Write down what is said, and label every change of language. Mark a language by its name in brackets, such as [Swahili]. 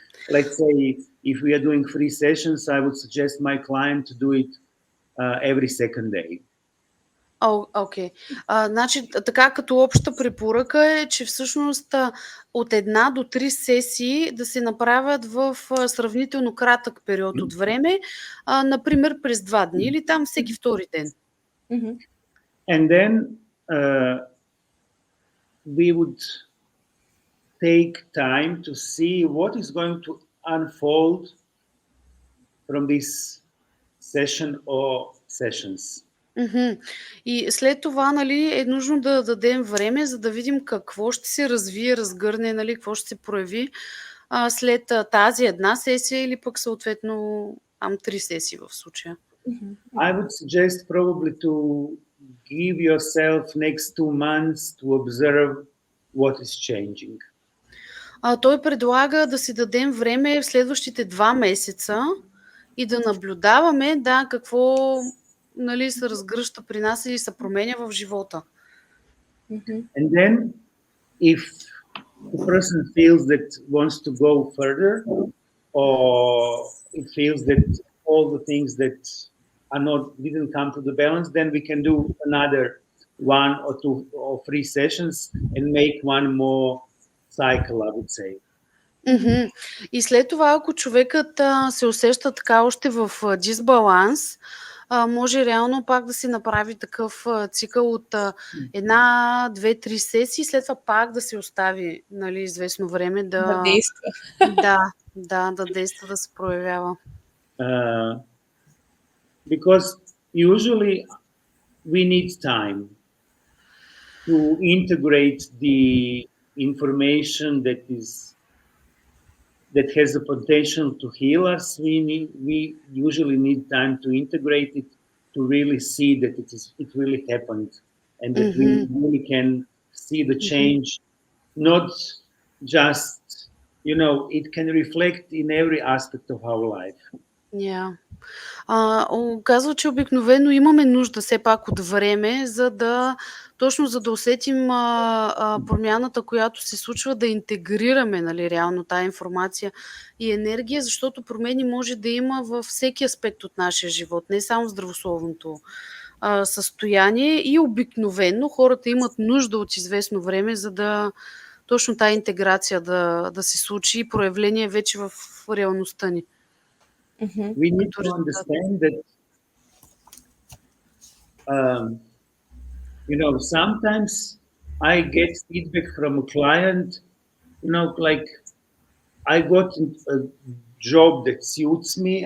[English] Let's say if we are doing 3 sessions, I would suggest my client to do it every second day. [Bulgarian] Окей. Значи, така като обща препоръка е, че всъщност от 1 до 3 сесии да се направят в сравнително кратък период от време, например през 2 дни или там всеки втори ден. [English] And then we would take time to see what is going to unfold from this session or sessions. [Bulgarian] И след това, нали, е нужно да дадем време, за да видим какво ще се развие, разгърне, нали, какво ще се прояви след тази една сесия или пък съответно 3 сесии в случая. [English] I would suggest probably to give yourself next 2 months to observe what is changing. [Bulgarian] Той предлага да си дадем време в следващите 2 месеца и да наблюдаваме какво, нали, се разгръща при нас или се променя в живота. [English] And then if the person feels that wants to go further, or it feels that all the things that didn't come to the balance, then we can do another 1 or 2 or 3 sessions and make one more cycle, I would say. [Bulgarian] И след това, ако човекът се усеща така още в дисбаланс, може реално пак да се направи такъв цикъл от 1, 2, 3 сесии, след това пак да се остави, нали, известно време да действа. Да действа, да се проявява. [English] because usually we need time to integrate the information that has the potential to heal us. We usually need time to integrate it, to really see that it really happened, and that we really can see the change, not just, it can reflect in every aspect of our life. Yeah. [Bulgarian] Казва, че обикновено имаме нужда все пак от време, точно за да усетим промяната, която се случва, да интегрираме, нали, реално тая информация и енергия, защото промени може да има във всеки аспект от нашия живот, не само в здравословното състояние, и обикновено хората имат нужда от известно време, за да точно тая интеграция да се случи и проявление вече в реалността ни. [English] We need to understand that, sometimes I get feedback from a client, like I got a job that suits me.